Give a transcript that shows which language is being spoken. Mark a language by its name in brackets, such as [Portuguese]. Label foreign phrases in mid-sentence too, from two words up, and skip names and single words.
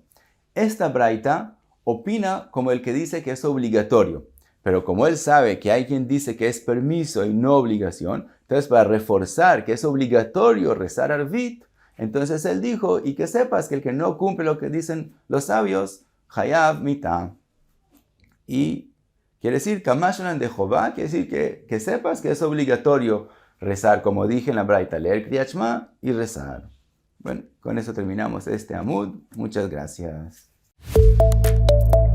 [Spanish] Esta braita opina como el que dice que es obligatorio, pero como él sabe que hay quien dice que es permiso y no obligación, entonces para reforzar que es obligatorio rezar Arvit, entonces él dijo, y que sepas que el que no cumple lo que dicen los sabios, [Hebrew] חייב מיתה. [Spanish] Y quiere decir, Kamashanan de Jehová, quiere decir que sepas que es obligatorio rezar, como dije en la braita, leer [Hebrew] קריאת שמע [Spanish] y rezar. Bueno, con eso terminamos este Amud. Muchas gracias.